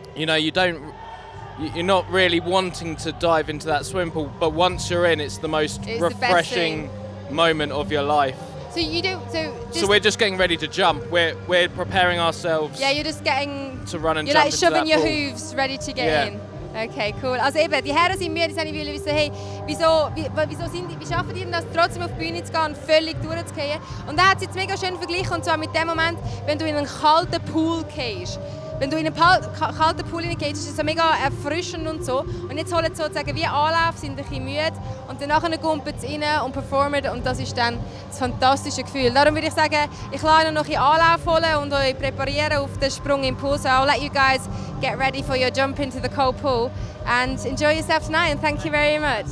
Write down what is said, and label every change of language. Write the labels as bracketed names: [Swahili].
[English] You know, you're not really wanting to dive into that swimming pool, but once you're in, it's the most refreshing moment of your life. So you do. So we're just getting ready to jump. We're preparing ourselves. Yeah, you're just getting to run and you're jump. You're shoving your pool. hooves, ready to get in. Okay, cool. [German] Also eben, die Herren sind müde, die wollen wissen, hey, wie schaffen die denn das, trotzdem auf die Bühne zu gehen und völlig durchzugehen? Und da hat sie jetzt mega schön verglichen, und zwar mit dem Moment, wenn du in einen kalten Pool gehst. Wenn du in einen kalten Pool hineingehst, ist es so mega erfrischend und so. Und jetzt holen sie sozusagen wie Anlauf, sind ein bisschen müde und danach gumpen sie rein und performen, und das ist dann das fantastische Gefühl. Darum würde ich sagen, ich lasse euch noch ein Anlauf holen und euch präparieren auf den Sprungimpuls. [English] So I'll let you guys get ready for your jump into the cold pool and enjoy yourself tonight, and thank you very much.